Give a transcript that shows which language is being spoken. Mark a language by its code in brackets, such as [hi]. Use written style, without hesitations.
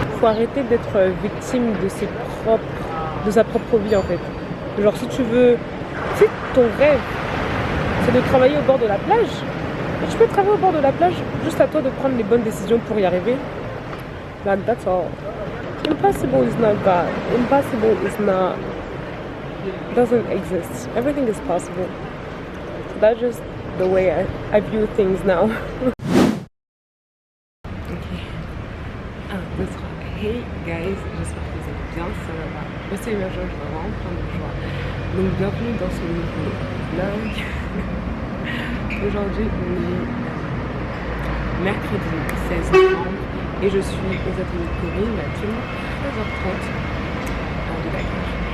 [fr] Il faut arrêter d'être victime de sa propre vie en fait. Genre si ton rêve c'est de travailler au bord de la plage, et tu peux travailler au bord de la plage, juste à toi de prendre les bonnes décisions pour y arriver. [en] Like that's all. Impossible is not God. Impossible is not, doesn't exist. Everything is possible. So that's just the way I view things now. Hey guys, [fr] j'espère que vous allez bien, ça va. Moi c'est ma joie, je vais vraiment prendre de joie. Donc bienvenue dans ce nouveau vlog. Aujourd'hui on est mercredi 16 novembre et je suis aux ateliers de Corinne, il est actuellement 13h30 de Dakar.